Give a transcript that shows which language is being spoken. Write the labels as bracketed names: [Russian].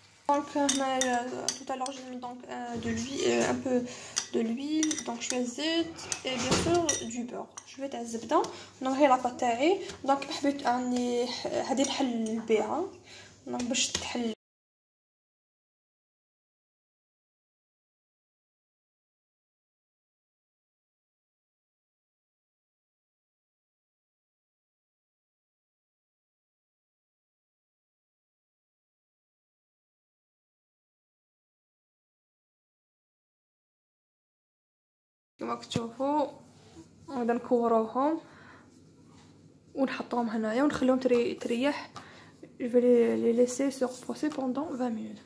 [French] Donc tout à l'heure j'ai mis donc de l'huile, un peu de l'huile, donc je fais zit et bien sûr du beurre. Je vais [Arabic] تاع الزبده. دونك هي لاباط تاعي. دونك حبيت اني هذه نحل بها دونك باش تحل. كما كتشوفوا غادا نكوروهم ونحطوهم هنايا ونخليهم تريح. [French] je vais les laisser se reposer pendant 20 minutes.